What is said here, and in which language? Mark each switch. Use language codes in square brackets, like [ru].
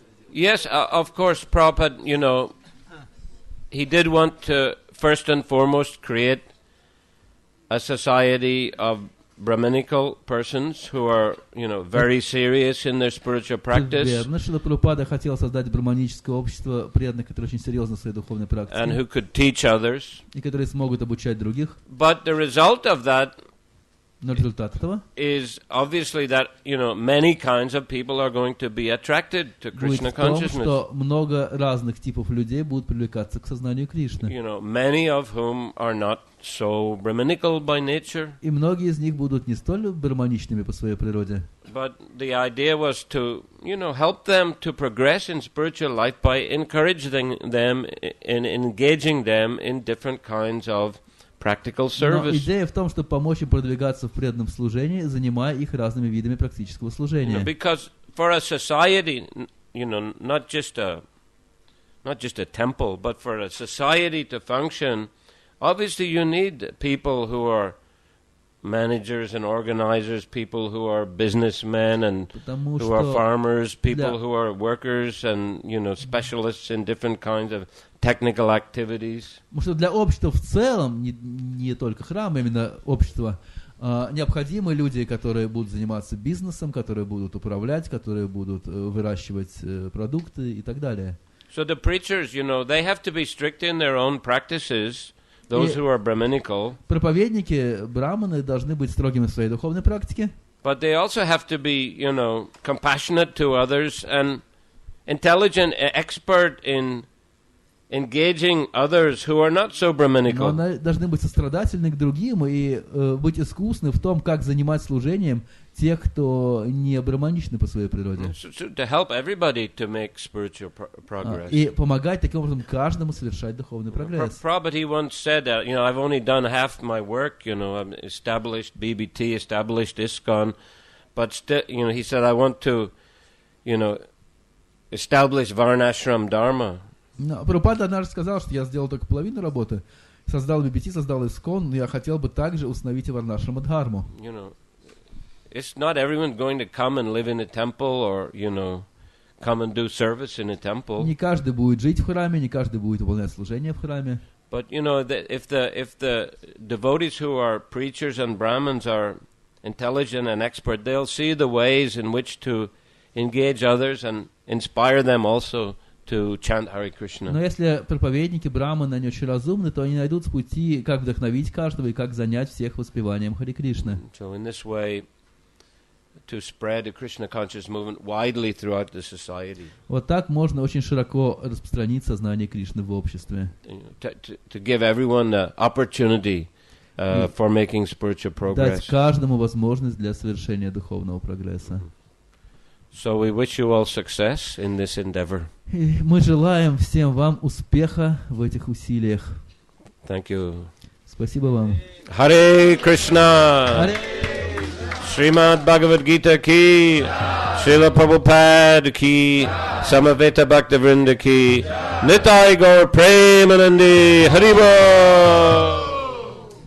[en] Yes, of course, Prabhupada, he did want to first and foremost create a society of Brahminical persons who are, very serious in their spiritual practice [ru] Верно, Шрила Прабхупада хотел создать браманическое общество преданных, которые очень серьезны в своей духовной [en] and [ru] практике [en] who could teach others. [ru] и которые смогут обучать других. [en] But the result of that [ru] Но результат этого [en] is obviously that, many kinds of people are going to be attracted to [ru] будет [en] Krishna [ru] в том, [en] consciousness. [ru] что много разных типов людей будут привлекаться к сознанию Кришны. [en] Many of whom are not so Brahminical by nature. [ru] И многие из них будут не столь браманичными по своей природе. [en] But the idea was to, help them to progress in spiritual life by encouraging them and engaging them in different kinds of practical service. [ru] идея в том, чтобы помочь им продвигаться в преданном служении, занимая их разными видами практического служения. [en] Because for a society, not just a temple, but for a society to function, obviously you need people who are managers and organizers, people who are businessmen and [ru] Потому [en] who are [ru] что [en] farmers, people [ru] для- [en] who are workers and, specialists in different kinds of technical activities. [ru] Потому что для общества в целом, не только храма, именно общества, необходимы люди, которые будут заниматься бизнесом, которые будут управлять, которые будут выращивать продукты и так далее. [en] So the preachers, they have to be strict in their own practices, those who are Brahminical, [ru] Проповедники, браманы, должны быть строгими в своей духовной практике, [en] but they also have to be, compassionate to others and intelligent, expert in engaging others who are not so [ru] но [en] Brahminical. [ru] они должны быть сострадательны к другим и быть искусны в том, как занимать служением тех, кто не браманичны по своей природе. [en] So to help everybody to make spiritual progress. [ru] И помогать таким образом каждому совершать духовный прогресс. [en] Prabhupada, he once said that, I've only done half my work, I've established BBT, established ISKCON, but still, he said, I want to, establish Varnashram Dharma. [ru] Но Прабхупада однажды сказал, что я сделал только половину работы. создал BBT, создал Искон, но я хотел бы также установить и Варнашрама Дхарму. [en] You know, it's not everyone going to come and live in a temple or, you know, come and do service in a temple. [ru] Не каждый будет жить в храме, не каждый будет выполнять служение в храме. [en] But you know, if the devotees who are preachers and Brahmins are intelligent and expert, they'll see the ways in which to engage others and inspire them also to chant Hare Krishna. [ru] Но если проповедники Брахманы, они очень разумны, то они найдут пути, как вдохновить каждого и как занять всех воспеванием Харе Кришны. [en] So in this way, to spread the Krishna conscious movement widely throughout the society. [ru] Вот так можно очень широко распространить сознание Кришны в обществе. [en] To give everyone the opportunity for making spiritual progress. [ru] Дать каждому возможность для совершения духовного прогресса. [en] So we wish you all success in this endeavor. [ru] И мы желаем всем вам успеха в этих усилиях. [en] Thank you. [ru] Спасибо вам. [sa] Hare Krishna. Srimad Bhagavad Gita ki, Srila Prabhupada ki, Samaveta Bhaktivinoda ki, Nitai Gaur Premanandi, Haribo.